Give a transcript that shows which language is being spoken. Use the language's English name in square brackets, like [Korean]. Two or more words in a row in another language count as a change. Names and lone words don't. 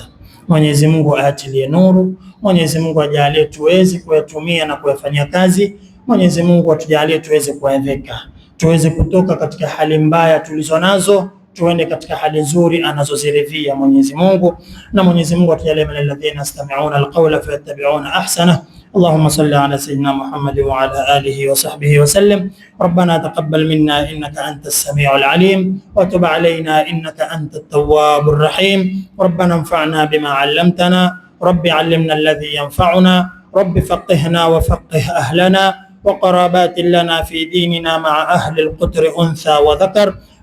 [Swahili] Mwenyezi Mungu aatilie nuru, Mwenyezi Mungu ajalie tuweze kuyatumia na kuyafanyia kazi. Mwenyezi Mungu atujalie tuweze kuadhika, tuweze kutoka katika hali mbaya tulizonazo, tuende katika hali nzuri anazoziridhia Mwenyezi Mungu. Na Mwenyezi Mungu atujalie [Arabic] من الذين يستمعون القول فيتبعون أحسنه. اللهم صل على سيدنا محمد وعلى آله وصحبه وسلم. ربنا تقبل منا إنك أنت السميع العليم، وتب علينا إنك أنت التواب الرحيم. ربنا انفعنا بما علمتنا، رب علمنا الذي ينفعنا، رب فقهنا وفقه أهلنا وقرابات لنا في ديننا مع أهل القتر أنثى وذكر.